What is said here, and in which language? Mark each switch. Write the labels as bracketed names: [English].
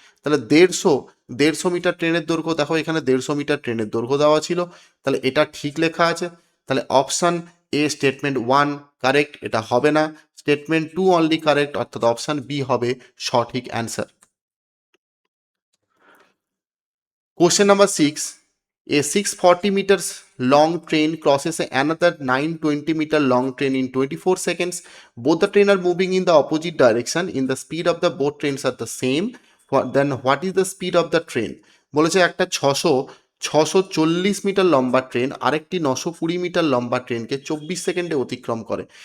[Bangla] তাহলে 150 মিটার ট্রেনের দৈর্ঘ্য, দেখো এখানে 150 মিটার ট্রেনের দৈর্ঘ্য দেওয়া ছিল, তাহলে এটা ঠিক লেখা আছে। তাহলে অপশান এ স্টেটমেন্ট 1 কারেক্ট, এটা হবে না। স্টেটমেন্ট 2 অনলি কারেক্ট, অর্থাৎ অপশান বি হবে সঠিক answer. [English] Question number 6, a 640 meters long train crosses another 920 meter long train in 24 seconds. Both the train are moving in the opposite direction. In the speed of the both trains are the same. Then what is the speed of the train? [Bangla] বলেছে একটা 640 metre লম্বা train আরেকটি 920 metre লম্বা ট্রেনকে 24 সেকেন্ডে অতিক্রম করে।